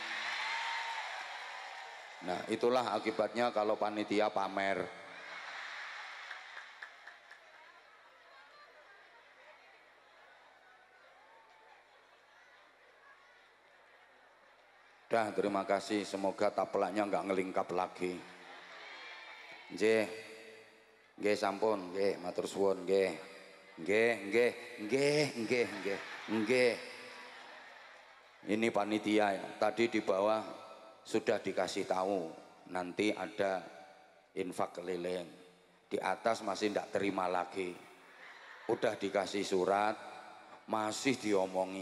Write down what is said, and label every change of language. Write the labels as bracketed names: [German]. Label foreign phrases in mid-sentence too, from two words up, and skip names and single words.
[Indonesian] Nah, itulah akibatnya kalau panitia pamer. Dah, terima kasih. Semoga taplaknya nggak ngelingkap lagi. [Javanese] Nggih. Nggih sampun, nggih matur suwun, nggih. Nggih. [Indonesian] Ini panitia ya. Tadi di bawah sudah dikasih tahu nanti ada infak keliling. Di atas masih tidak terima lagi. Udah dikasih surat, masih diomongi.